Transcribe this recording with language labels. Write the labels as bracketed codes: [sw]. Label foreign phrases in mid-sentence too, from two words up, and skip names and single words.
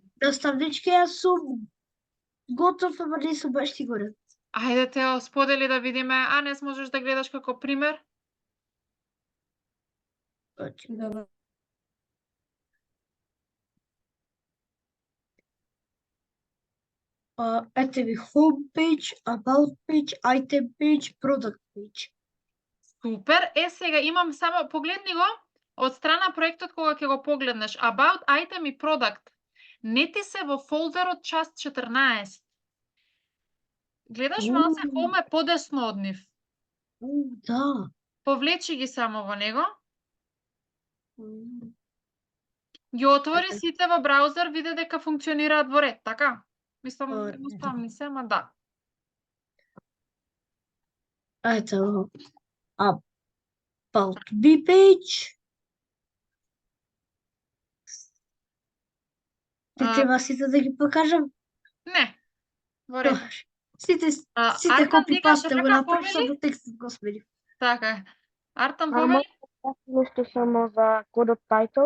[mk] Наставнички, јас сум готов, ама не сум баш сигурен. Ајде Тео, сподели да видиме. Анес, можеш да гледаш како пример? Добро. Ете ви [en] home page, about page, item page, product page. [mk] Супер. Сега имам само, погледни го, од страна проектот кога ќе го погледнеш. About, item и product. Не ти се во фолдерот част 14. Гледаш малце, home е подесно од нив. Да. Повлечи ги само во него. М, Ги отвори Така. сите во браузер, види дека функционираат во ред, така? Мислам, А, едноставни се, ама да. Ето, [en] about me page. [mk] Ти А, треба сите да ги покажам? не, во ред. Добре. Сите, сите Артан, ти копи-паст кажеш го дека направи, повели? само текстот го смени. Така е. Артан, Може повели? да кажеш нещо само за кодот title?